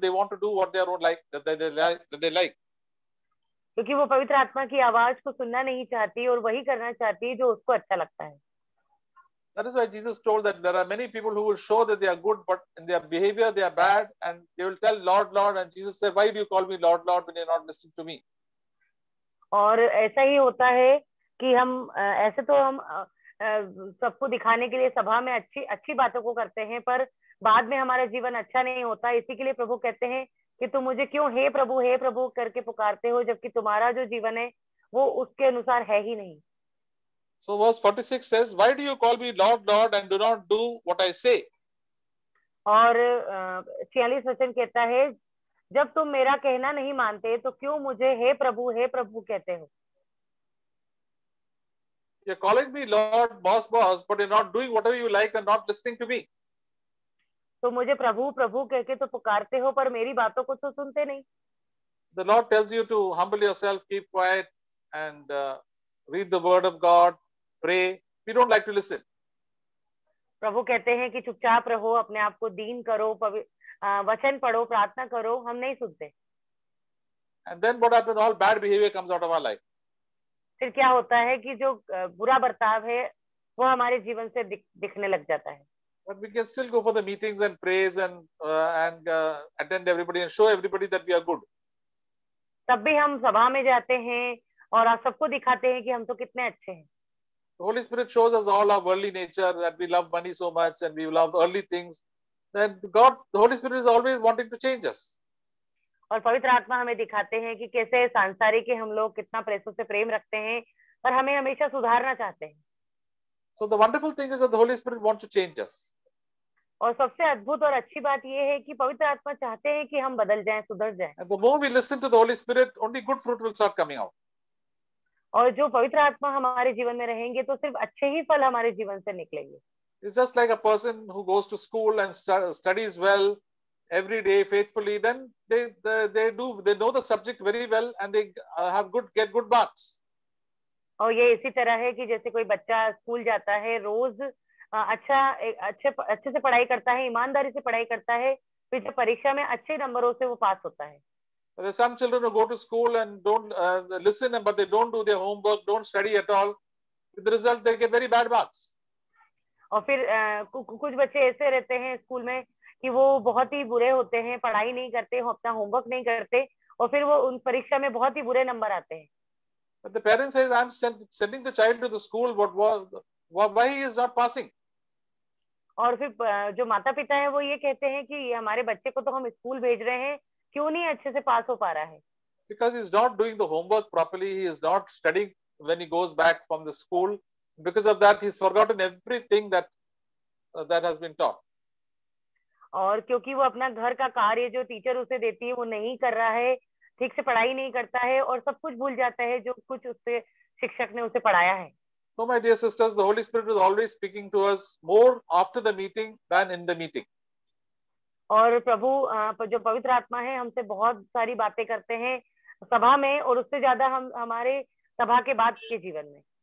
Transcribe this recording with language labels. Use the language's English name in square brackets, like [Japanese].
[English] They want to do what they like, that they like. [Hindi] क्योंकि वो पवित्र आत्मा की आवाज को सुनना नहीं चाहती और वही करना चाहती है जो उसको अच्छा लगता है. [English] That is why Jesus told that there are many people who will show that they are good, but in their behavior they are bad, and they will tell Lord, Lord, and Jesus said, why do you call me Lord, Lord, when you're not listening to me? [Hindi] और ऐसा ही होता है कि हम ऐसे तो हम सबको दिखाने के लिए सभा में अच्छी अच्छी बातों को करते हैं, पर बाद में हमारा जीवन अच्छा नहीं होता। इसी के लिए प्रभु कहते हैं कि तुम मुझे क्यों हे प्रभु करके पुकारते हो, जबकि तुम्हारा जो जीवन है वो उसके अनुसार है ही नहीं। [English] So verse 46 says, why do you call me Lord, Lord, and do not do what I say? [Hindi] और 46 वचन कहता है, जब तुम मेरा कहना नहीं मानते तो क्यों मुझे हे प्रभु कहते हो। [English] You're calling me Lord, boss, but you're not doing whatever you like and not listening to me. [Hindi] तो मुझे प्रभु प्रभु कह के तो पुकारते हो, पर मेरी बातों को तो सुनते नहीं। [English] The Lord tells you to humble yourself, keep quiet, and read the word of God, pray. We don't like to listen. [Hindi] प्रभु कहते हैं कि चुपचाप रहो, अपने आप को दीन करो, वचन पढ़ो, प्रार्थना करो, हम नहीं सुनते। [English] And then what happens? All bad behavior comes out of our life. [Hindi] फिर क्या होता है कि जो बुरा बर्ताव है वो हमारे जीवन से दिखने लग जाता है। [English] But we can still go for the meetings and praise and attend everybody and show everybody that we are good. [Hindi] तब भी हम सभा में जाते हैं और आप सबको दिखाते हैं कि हम तो कितने अच्छे हैं। [English] The Holy Spirit shows us all our worldly nature, that we love money so much and we love earthly things. That God, the Holy Spirit is always wanting to change us. [Hindi] और पवित्र आत्मा हमें दिखाते हैं कि कैसे सांसारिक हम लोग कितना पैसों से प्रेम रखते हैं, पर हमें हमेशा सुधारना चाहते हैं। [English] So the wonderful thing is that the Holy Spirit wants to change us. [Hindi] और सबसे अद्भुत और अच्छी बात यह है कि पवित्र आत्मा चाहते हैं कि हम बदल जाएं, सुधर जाएं। [English] And the more we listen to the Holy Spirit, only good fruit will start coming out. [Hindi] और जो पवित्र आत्मा हमारे जीवन में रहेंगे तो सिर्फ अच्छे ही फल हमारे जीवन से निकलेंगे। [English] It's just like a person who goes to school and studies well every day faithfully. Then they know the subject very well and they get good marks. [Hindi] और ये इसी तरह है कि जैसे कोई बच्चा स्कूल जाता है, रोज अच्छे से पढ़ाई करता है, ईमानदारी से पढ़ाई करता है, फिर जब परीक्षा में अच्छे नंबरों से वो पास होता है। [English] There are some children who go to school and don't listen, but they don't do their homework, don't study at all. With the result, they get very bad marks. [Hindi] और फिर कुछ बच्चे ऐसे रहते हैं स्कूल में कि वो बहुत ही बुरे होते हैं, पढ़ाई नहीं करते, अपना होमवर्क नहीं करते, और फिर वो उन परीक्षा में बहुत ही बुरे नंबर आते हैं। [English] But the parent says, "I'm sending the child to the school. Why he is not passing?" [Hindi] और फिर जो माता पिता है वो ये कहते हैं कि हमारे बच्चे को तो हम स्कूल भेज रहे हैं, क्यों नहीं अच्छे से पास हो पा रहा है? [English] Because he's not doing the homework properly. He is not studying when he goes back from the school. Because of that, he's forgotten everything that has been taught. [Hindi] और क्योंकि वो अपना घर का कार्य जो टीचर उसे देती है वो नहीं कर रहा है, ठीक से पढ़ाई नहीं करता है और सब कुछ भूल जाता है जो कुछ उससे शिक्षक ने उसे पढ़ाया है। [English] So my dear sisters, the Holy Spirit is always speaking to us more after the meeting than in the meeting. [Hindi] और प्रभु जो पवित्र आत्मा है हमसे बहुत सारी बातें करते हैं सभा में, और उससे ज्यादा हम हमारे सभा के बाद के जीवन में।